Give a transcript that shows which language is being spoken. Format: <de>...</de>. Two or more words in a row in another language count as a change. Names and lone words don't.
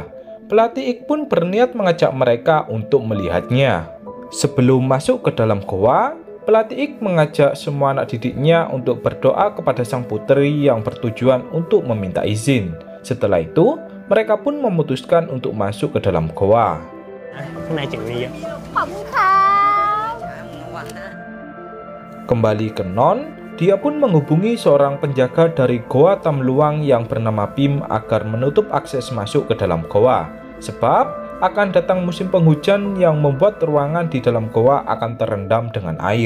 <id>Pelatih Ik pun berniat mengajak mereka untuk melihatnya. Sebelum masuk ke dalam goa, pelatih Ik mengajak semua anak didiknya untuk berdoa kepada sang putri yang bertujuan untuk meminta izin. Setelah itu, mereka pun memutuskan untuk masuk ke dalam goa.</id> <th>ข้างในเจ๋งกว่านี้เยอะ ขอบคุณค่ะ</th> <id>Kembali ke Non, dia pun menghubungi seorang penjaga dari Goa Tamluang yang bernama Pim agar menutup akses masuk ke dalam goa. Sebab akan datang musim penghujan yang membuat ruangan di dalam goa akan terendam dengan air.</id>